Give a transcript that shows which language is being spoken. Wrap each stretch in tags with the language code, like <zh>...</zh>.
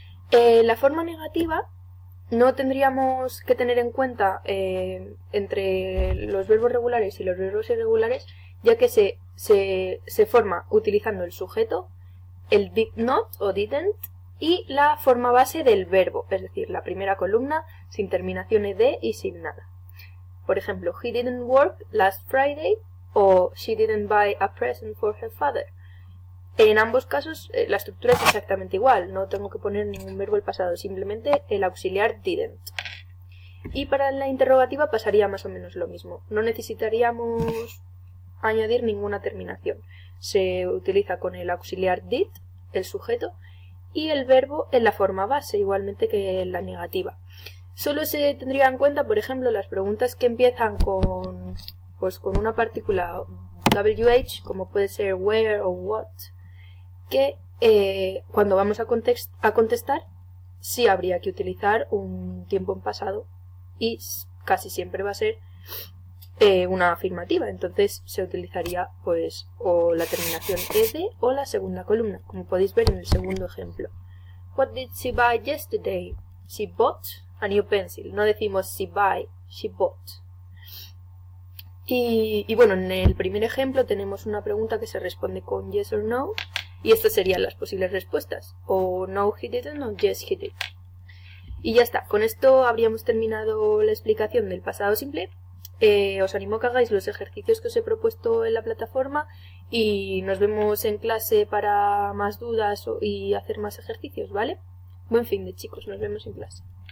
<es>La forma negativa no tendríamos que tener en cuenta entre los verbos regulares y los verbos irregulares, ya que se forma utilizando el sujeto, el did not o didn't y la forma base del verbo, es decir, la primera columna sin terminación ed y sin nada. Por ejemplo, he didn't work last Friday o she didn't buy a present for her father. En ambos casos la estructura es exactamente igual, no tengo que poner ningún verbo al pasado, simplemente el auxiliar didn't. Y para la interrogativa pasaría más o menos lo mismo, no necesitaríamos añadir ninguna terminación. Se utiliza con el auxiliar did, el sujeto, y el verbo en la forma base, igualmente que en la negativa. Solo se tendría en cuenta, por ejemplo, las preguntas que empiezan con una partícula WH, como puede ser where o what, que cuando vamos a contestar sí habría que utilizar un tiempo en pasado y casi siempre va a ser una afirmativa, entonces se utilizaría pues o la terminación ed o la segunda columna, como podéis ver en el segundo ejemplo.</es> <en>What did she buy yesterday? She bought a new pencil.</en> <es>No decimos she buy, she bought. Y bueno, en el primer ejemplo tenemos una pregunta que se responde con yes or no. Y estas serían las posibles respuestas, o no he didn't o yes he did. Y ya está, con esto habríamos terminado la explicación del pasado simple. Os animo a que hagáis los ejercicios que os he propuesto en la plataforma y nos vemos en clase para más dudas y hacer más ejercicios, ¿vale? Buen fin de chicos, nos vemos en clase.</es>